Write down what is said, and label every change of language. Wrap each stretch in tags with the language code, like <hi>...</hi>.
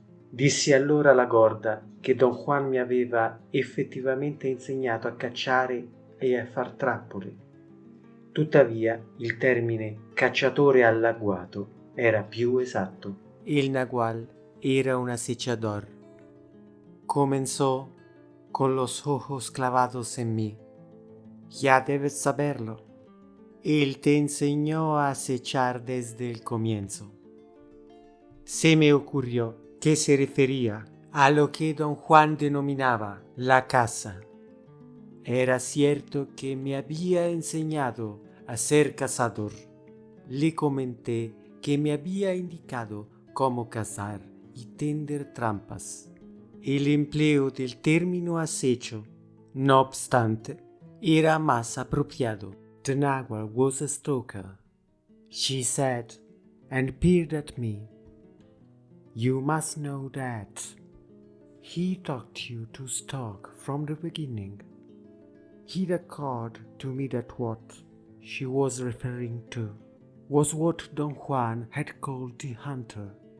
<it>Dissi allora alla Gorda che Don Juan mi aveva effettivamente insegnato a cacciare e a far trappole. Tuttavia il termine cacciatore all'agguato era più esatto. Il Nagual era un acechador.</it> <es>Comenzó con los ojos clavados en mí. Ya debes saberlo. Él te enseñó a acechar desde el comienzo. Se me ocurrió que se refería a lo que Don Juan denominaba la caza. Era cierto que me había enseñado a ser cazador. Le comenté que me había indicado cómo cazar y tender trampas. El empleo del término acecho, no obstante, era más apropiado.</es> <en>The Nagual was a stalker, she said, and peered at me. You must know that he taught you to stalk from the beginning. He declared to me that what she was referring to was what Don Juan had called the hunter.</en>